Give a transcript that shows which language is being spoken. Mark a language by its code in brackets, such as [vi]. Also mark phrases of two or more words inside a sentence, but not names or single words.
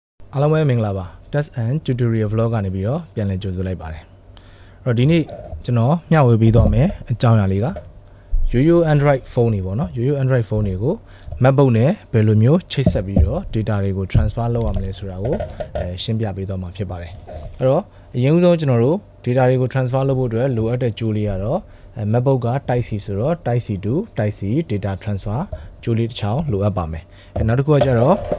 [my] အားလုံးပဲမင်္ဂလာပါ test and tutorial vlog ကနေပြီးတော့ပြန်လည်ကြိုဆိုလိုက်ပါတယ်အဲ့တော့ဒီနေ့ကျွန်တော်မျှဝေပေးသွားမယ်အကြောင်းအရာလေးကရိုးရိုး [en] Android phone [my] တွေပေါ့နော်ရိုးရိုး [en] Android phone [my] တွေကို MacBook နဲ့ဘယ်လိုမျိုးချိတ်ဆက်ပြီးတော့ data တွေကို transfer လုပ်ရမလဲဆိုတာကိုရှင်းပြပေးသွားမှာဖြစ်ပါတယ်အဲ့တော့အရင်ဦးဆုံးကျွန်တော်တို့ data တွေကို transfer လုပ်ဖို့အတွက်လိုအပ်တဲ့ tool လေးကတော့MacBook က Type C ဆိုတော့ [en] Type C to Type C data transfer [my] ဂျိုးလေးတစ်ချောင်းလိုအပ်ပါမယ်နောက်တစ်ခုကကျတော့